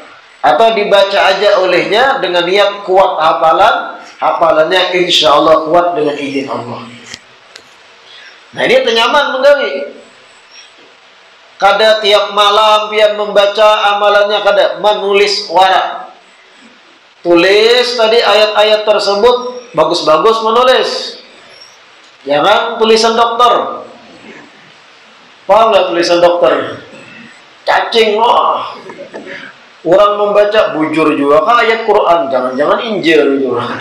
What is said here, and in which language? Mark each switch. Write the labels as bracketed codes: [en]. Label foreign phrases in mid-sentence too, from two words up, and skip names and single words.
[id] Atau dibaca aja olehnya dengan niat kuat hafalan, hafalannya [ar] insya Allah [id] kuat dengan izin Allah. [bjn] Nah, ini tenyaman menggawi. Kada tiap malam pian membaca amalannya, kada menulis warak. [id] Tulis tadi ayat-ayat tersebut, bagus-bagus menulis. Jangan tulisan dokter. Paham nggak tulisan dokter? Cacing loh. Orang membaca bujur juga kan ayat Quran, jangan-jangan Injil juga.